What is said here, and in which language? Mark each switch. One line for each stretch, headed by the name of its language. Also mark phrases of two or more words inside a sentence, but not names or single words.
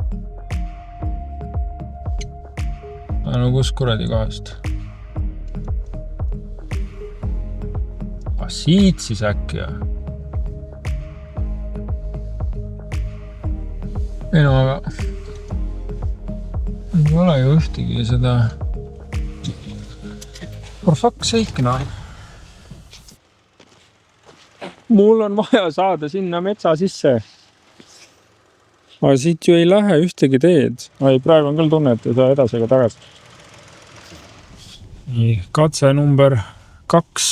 Estonian: No kus kuradi kohast? Siit siis äkki. ei no aga ei ole ju ühtegi seda
English: for fuck's sake
Estonian: no. Mul on vaja saada sinna metsa sisse. Aga siit ju ei lähe ühtegi teed. Praegu on küll tunne, et ei saa edasi ega tagasi. Nii, katse number 2.